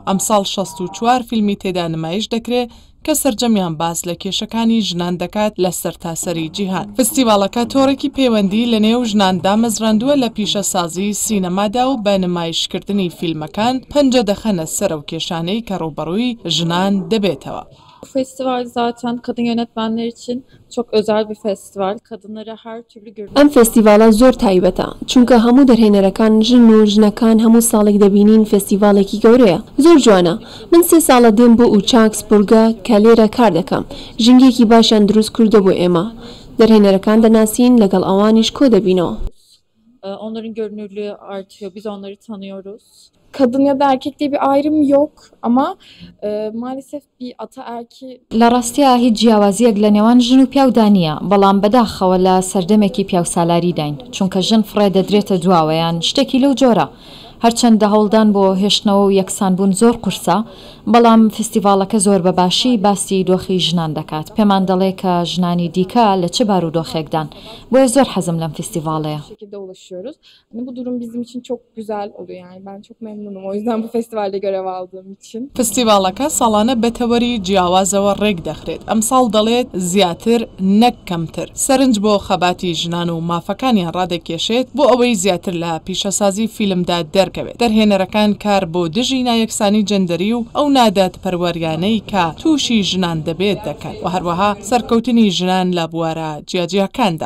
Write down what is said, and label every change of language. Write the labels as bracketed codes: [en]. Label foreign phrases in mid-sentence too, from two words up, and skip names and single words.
[ckb] ئەمساڵ 64 فیلمی تێدا نمایش دەکرێت کە سەرجەمیان باس لە کێشەکانی ژنان دەکات لە سەرتاسەری جیهان. فستیواڵەکە تۆڕێکی پەیوەندی لە نێو ژناندا مەزراندووە لە پیشەسازی سینەمادا و بە نمایشکردنی فیلمەکان پەنجە دەخەنە سەر ئەو کێشانەی کە ڕوبەڕووی ژنان دەبێتەوە. [tr] Festival zaten kadın yönetmenler için çok özel bir festival. Kadınları her türlü görüyor. [ckb] ئەم فستیڤالە زۆر تایبەتە چونکە هەموو دەرهێنەرەکان ژن و ژنەکان هەموو ساڵێک دەبینین فستیڤالێکی گەورەیە. زۆر جوانە. من 3 ساڵە دێم بۆ ئوچاک سپورگا کە لێرە کار دەکەم. ژنگێکی باشیان دروست کردە بۆ ئێمە. دەرهێنەرەکان دەناسین لەگەڵ ئەوانیش کۆ دەبینەوە. [tr] Onların görünürlüğü artıyor. Biz onları tanıyoruz. Kadın ya da erkek diye bir ayrım yok ama maalesef bir ataerki [ckb] لە ڕاستیە هیچ جیاوازیەک لە نێوان ژن و پیاودا نییە، بەڵام بەداخەوە لە سەردەمێکی پیاو سالاری داین، چونکە ژن فڕێ دەدرێتە دواوەیان شتێکی لەو جۆرە. هەرچەندە هەوڵدان بۆ هێشتنەوە و یەکسانبوون زۆر قورسە، بەڵام فستیڤالەکە زۆر بەباشی باسی دۆخی ژنان دەکات. پێمان دەڵێ کە ژنانی دیکە لە چه بارودۆخێکدان، بۆیە زۆر حەزم لەم فستیڤالەیە. [tr] şekilde ulaşıyoruz. Hani bu durum bizim için çok güzel oluyor yani. Ben çok memnunum o yüzden bu festivalde görev aldığım için. [ckb] فستیواڵەکە ساڵانە بەتەوەری جیاوازەوە ڕێک دەخرێت. ئەمساڵ دەڵێت زیاتر نەک کەمتر. سەرنج بۆ خەباتی ژنان و مافەکانیان ڕادەکێشێت بۆ ئەوەی زیاتر لە پیشەسازی فیلمدا دەرکەوێت. دەرهێنەرەکان کار بۆ دژی نایەکسانی جەندەری و ئەو نادات پەروەریانەی کە تووشی ژنان دەبێت دەکەن و هەروەها سەرکەوتنی ژنان لە بوارە جیاجیەکاندا.